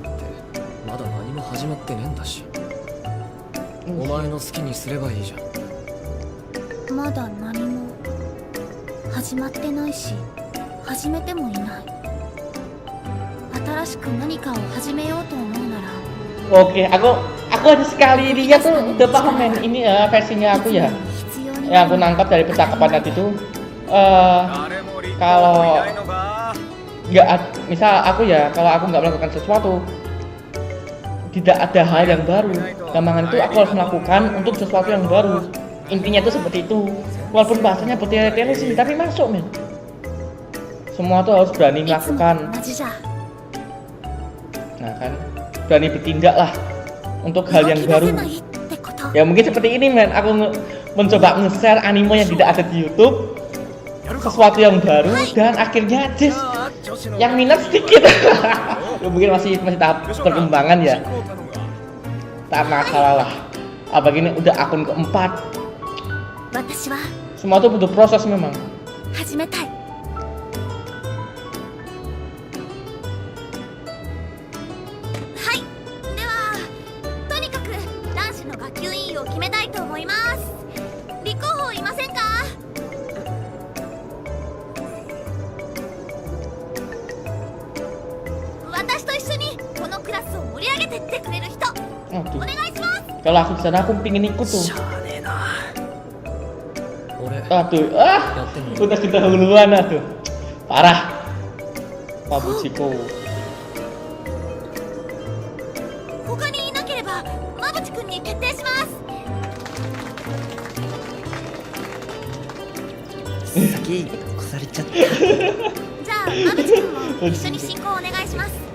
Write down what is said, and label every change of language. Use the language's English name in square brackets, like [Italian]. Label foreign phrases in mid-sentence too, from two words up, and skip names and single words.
[Japanese] だってまだ何も始まってねえんだし、お前の好きにすればいいじゃん。まだ何も始まってないし、始めてもいない。新しく何かを始めようと思うなら [Indonesian] Oke, aku ada sekali lihat tuh udah paham men. Ini versinya aku ya. [Japanese] 必要に [Indonesian] Yang aku nangkap dari percakapan tadi tuh kalau misal aku ya, kalau aku nggak melakukan sesuatu, tidak ada hal yang baru. Gampangan itu aku harus melakukan untuk sesuatu yang baru. Intinya tuh seperti itu. Walaupun bahasanya bertele-tele sih, tapi masuk men. Semua tuh harus berani [Japanese] いつも [Indonesian] melakukan. [Japanese] 同じじゃ。 [Indonesian] Nah kan, berani bertindak lah untuk hal [Japanese] 動 [Indonesian] yang [Japanese] き出 [Indonesian] baru. [Japanese] せないってこと。 [Indonesian] Ya mungkin seperti ini men, aku mencoba nge-share anime yang tidak ada di YouTube, sesuatu yang baru dan akhirnya just yang minat sedikit. Ya, mungkin masih tahap perkembangan ya. Tak masalah lah. Apalagi ini udah akun keempat. [Japanese] 私は [Indonesian] Semua tuh butuh proses memang. [Japanese] 始めたい。はい。ではとにかく男子の学級委員を決めたいと思います。立候補いませんか？私と一緒にこのクラスを盛り上げてってくれる人、 [Indonesian] Aduh. [Japanese] お願いします。 [Indonesian] Kalau aku di sana aku pingin ikut tuh. [Japanese] しゃあねえな。俺 [Indonesian] Aduh, [Japanese] やってみる。 [Indonesian] udah kedahuluan aduh. Parah. Pabujiku. [Japanese] 他にいなければ馬淵くんに決定します。すげえ越されちゃった。じゃあ馬淵くんも一緒に進行お願いします。